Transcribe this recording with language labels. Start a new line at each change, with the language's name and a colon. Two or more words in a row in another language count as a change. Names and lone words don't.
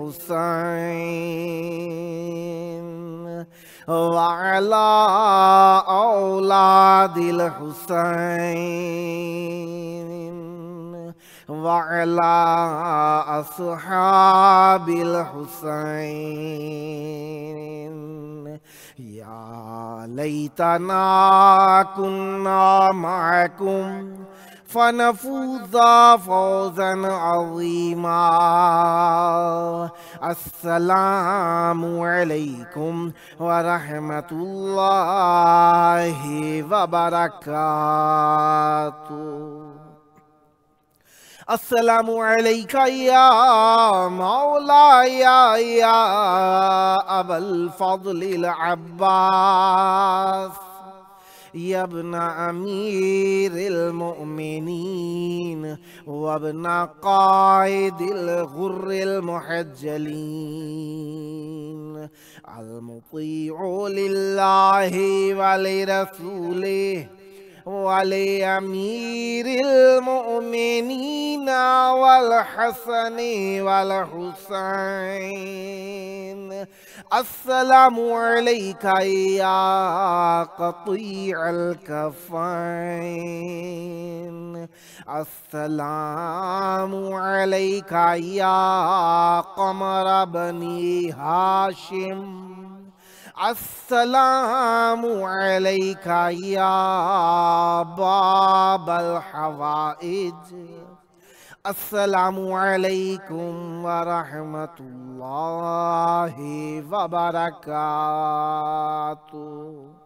Arabic: حسين وعلى أولاد الحسين وعلى أصحاب الحسين. يا ليتنا كنا معكم فنفوز فوزا عظيما. السلام عليكم ورحمة الله وبركاته. السلام عليك يا مولاي يا أبا الفضل العباس يا ابن أمير المؤمنين وابن قائد الغر المحجلين المطيع لله ولرسوله ولأمير المؤمنين والحسن والحسين. السلام عليك يا قطيع الكفين. السلام عليك يا قمر بني هاشم. السلام عليك يا باب الحوائج. السلام عليكم ورحمة الله وبركاته.